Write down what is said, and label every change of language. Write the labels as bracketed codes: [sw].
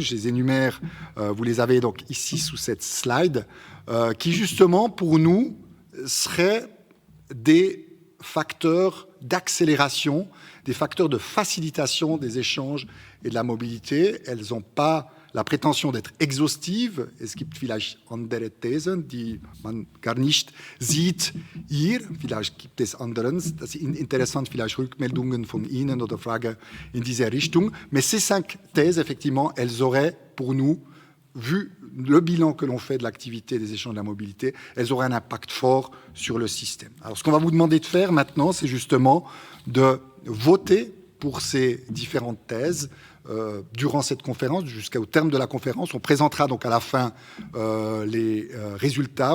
[fr] Je les énumère, vous les avez donc ici sous cette slide, qui justement, pour nous, seraient des facteurs d'accélération, des facteurs de facilitation des échanges et de la mobilité. Elles n'ont pas la prétention d'être exhaustives. [de] Es gibt vielleicht andere Thesen, die man gar nicht sieht hier. Vielleicht gibt es andere. Das ist interessant, vielleicht Rückmeldungen von Ihnen oder Fragen in diese Richtung. [fr] Mais ces 5 thèses, effectivement, elles auraient pour nous, vu le bilan que l'on fait de l'activité des échanges de la mobilité, elles auraient un impact fort sur le système. Alors, ce qu'on va vous demander de faire maintenant, c'est justement de voter pour ces différentes thèses durant cette conférence, jusqu'au terme de la conférence. On présentera donc à la fin les résultats.